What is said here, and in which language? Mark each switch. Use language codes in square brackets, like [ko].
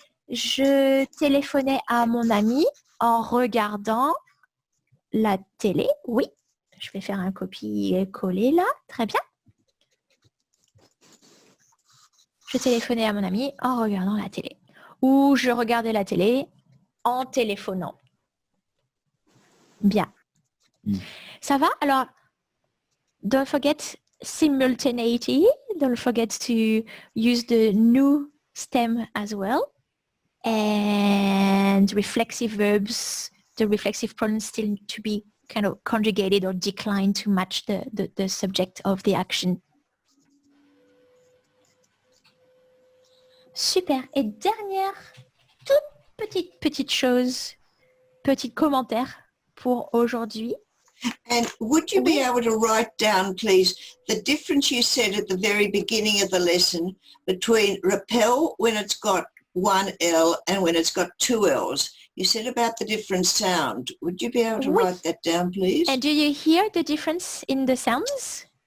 [fr] Je téléphonais à mon ami en regardant la télé. Oui, je vais faire un copier-coller là. Très bien. Je téléphonais à mon ami en regardant la télé. Ou je regardais la télé en téléphonant. Bien. Ça va? [en] Alors, don't forget simultaneity. Don't forget to use the new stem as well. And reflexive verbs, the reflexive pronouns still need to be kind of conjugated or declined to match the subject of the action. Super. [fr] Et dernière, toute petite chose, petit commentaire pour aujourd'hui. [en] And would you be able to write down, please, the difference you said at the very beginning of the lesson between rappel when it's got one L and when it's got two L's? You said about the different sound. Would you be able to write that down, please? And do you hear the difference in the sounds?